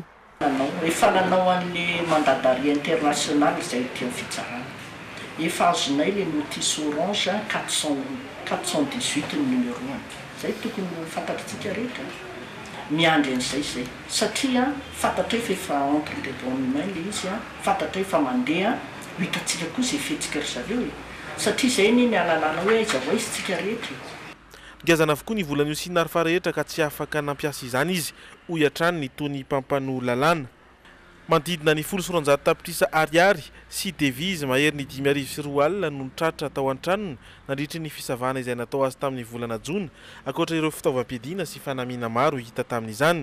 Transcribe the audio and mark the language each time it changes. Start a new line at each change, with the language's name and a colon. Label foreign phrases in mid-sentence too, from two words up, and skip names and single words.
Malagasy: Efa nanao an'ny
French: mandat d'arrêt international
Malagasy: izay teo fitsarana. Efa azonay le
French: notice orange
Malagasy: 418 ny numéro 1. Zay tokony fantatritsika rehetra. Miandry an'izay zay. Satria fantatra efa
French: entre les bonnes mains
Malagasy: le izy fantatra efa mandeha hitatsika kosa ifetsika ry zareo e. Satria zay ny alalana hoe aiza ho aizytsika rehetra. Ngazana avokoa ny volana io sy narfa rehetra ka tsy afaka nampiasa izany izy hoy hatrany ny tony mpampano lalàna. Manodidina ny 100 tapitrisa ariary sy devise mahery ny 5,4 alina no nitratra tao an-tranony nandritra ny fisavana izay natao azy tamin'ny volana jona ankoatra ireo fitaovam-piadiana sy fanamiana maro hita tamin'izany.